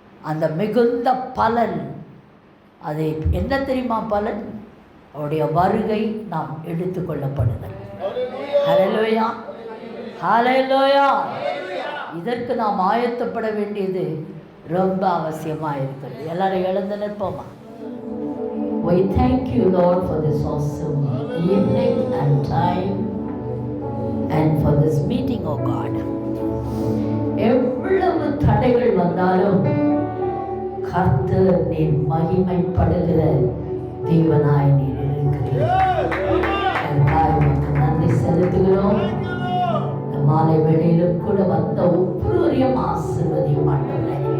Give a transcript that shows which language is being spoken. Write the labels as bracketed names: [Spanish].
[Tamil] அந்த மிகுந்த பலன், அது என்ன தெரியுமா பலன்? அவருடைய வருகை நாம் எடுத்துக்கொள்ளப்படுதல். ஹல்லேலூயா, ஹல்லேலூயா. இதற்கு நாம் ஆயத்தப்பட வேண்டியது ரொம்ப அவசியமாக இருக்கிறது. எல்லாரும் எழுந்து நிற்போமா? [English] We thank you, Lord, for this awesome evening and time and for this meeting, oh God. [Tamil] எவ்வளவு தடைகள் வந்தாலும் கர்த்தர் நீர் மகிமைப்படுகிற தேவனாய் நீர் இருக்கிறீர். உமக்கு நன்றி செலுத்துகிறோம். மாலை வேளையிலும் கூட வந்த ஒவ்வொருவரையும் ஆசீர்வதியும் ஆண்டவரே.